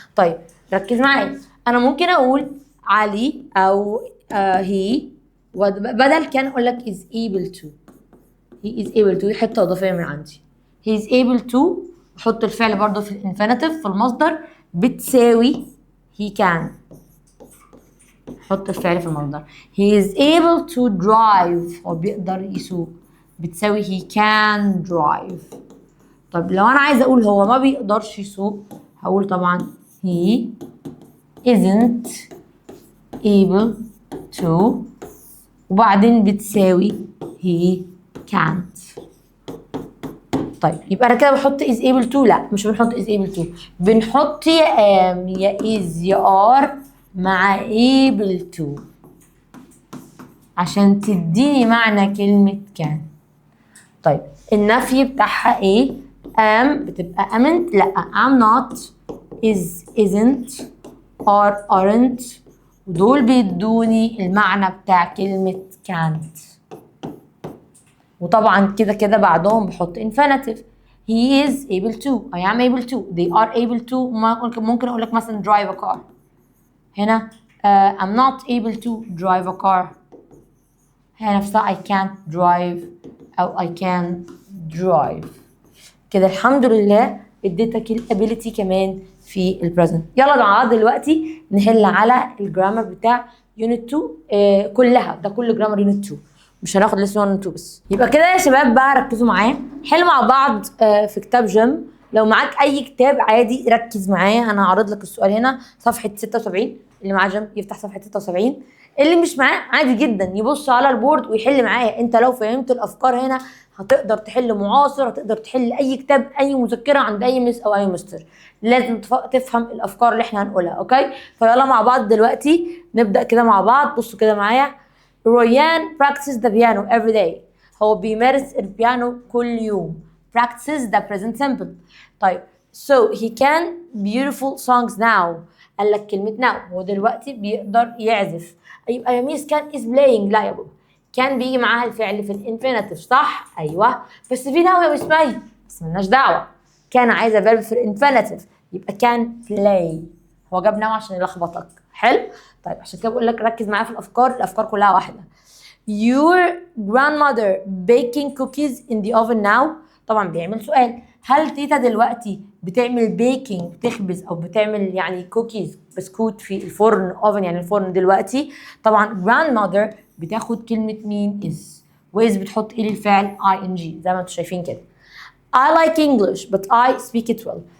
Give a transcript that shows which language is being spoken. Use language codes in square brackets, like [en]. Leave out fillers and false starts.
[ar] طيب ركز معايا، انا ممكن اقول علي او he، بدل كان اقول لك [en] is able to. he is able to [ar] دي حته اضافيه من عندي. he is able to احط الفعل برضه في الانفينيتيف في المصدر بتساوي [en] he can، [ar] حط الفعل في المصدر. [en] he is able to drive، [ar] هو بيقدر يسوق، بتساوي [en] he can drive. [ar] طب لو انا عايزه اقول هو ما بيقدرش يسوق هقول طبعا [en] he isn't able to [ar] وبعدين بتساوي [en] he can't. [ar] طيب يبقى انا كده بحط [en] is able to؟ [ar] لا مش بنحط is able to، بنحط يا am يا is يا are مع able to عشان تديني معنى كلمة كان. طيب النفي بتاعها ايه؟ am بتبقى amn't، لا I'm not، is isn't، are aren't، ودول بيدوني المعنى بتاع كلمة can't. وطبعا كده كده بعدهم بحط infinitive. [en] he is able to I am able to they are able to [ar] ممكن اقول لك مثلا [en] drive a car هنا I'm not able to drive a car هنا نفسها I can't drive أو I can drive [ar] كده الحمد لله اديتك الابيليتي كمان في البريزنت. يلا مع بعض دلوقتي نحل على الجرامر بتاع يونت 2 كلها، ده كل جرامر يونت 2 مش هناخد لسه 1 و 2 بس. يبقى كده يا شباب بقى ركزوا معايا، حل مع بعض في كتاب جيم. لو معاك اي كتاب عادي ركز معايا، انا هعرض لك السؤال هنا صفحه 76، اللي معاه جيم يفتح صفحه 76، اللي مش معاه عادي جدا يبص على البورد ويحل معايا. انت لو فهمت الافكار هنا هتقدر تحل معاصر، هتقدر تحل اي كتاب، اي مذكره عند اي مس او اي مستر. لازم تفهم الافكار اللي احنا هنقولها. اوكي، فيلا مع بعض دلوقتي نبدا كده مع بعض. بصوا كده معايا، [en] رويان practices the piano every day. [ar] هو بيمارس البيانو كل يوم. [en] practices ده present simple. طيب so he can beautiful songs now. [ar] قال لك كلمة now، هو دلوقتي بيقدر يعزف. يبقى يا ميس كان [en] is playing، [ar] لا يا بابا، كان بيجي معاها الفعل في الانفينيتيف صح؟ ايوه، بس في now يا ميس مي، بس ملناش دعوة. كان عايزة فيرب في الانفينيتيف يبقى كان play. هو جاب now عشان يلخبطك. حلو؟ طيب عشان كده بقول لك ركز معايا في الافكار كلها واحده. [en] Your grandmother baking cookies in the oven now. [ar] طبعا بيعمل سؤال، هل تيتا دلوقتي بتعمل بيكنج، بتخبز او بتعمل يعني كوكيز بسكوت في الفرن؟ اوفن يعني الفرن دلوقتي. طبعا grandmother بتاخد كلمه مين؟ is، وإز بتحط ايه للفعل؟ ing زي ما انتم شايفين كده. [en] I like English but I speak it well.